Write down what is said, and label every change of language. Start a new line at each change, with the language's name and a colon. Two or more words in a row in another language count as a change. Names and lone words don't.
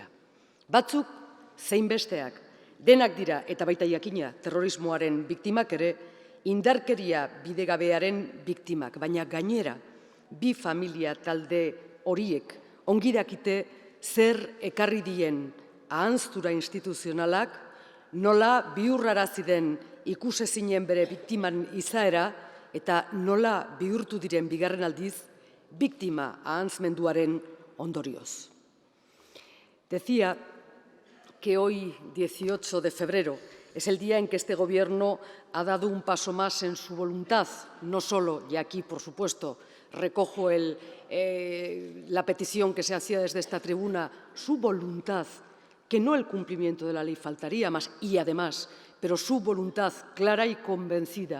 Basque: Batzuk zein besteak denak dira eta baita jakina terrorismoaren biktimak ere indarkeria bidegabearen biktimak, baina gainera bi familia talde horiek ongi dakite zer ekarri dien ahanztura instituzionalak, nola bihurrarazi den ikusezinen bere biktiman izaera eta nola bihurtu diren bigarren aldiz biktima ahantzmenduaren ondorioz.
Spanish: Decía que hoy, 18 de febrero, es el día en que este Gobierno ha dado un paso más en su voluntad, no solo, y aquí, por supuesto, recojo la petición que se hacía desde esta tribuna, su voluntad, que no el cumplimiento de la ley faltaría más, y además, pero su voluntad clara y convencida.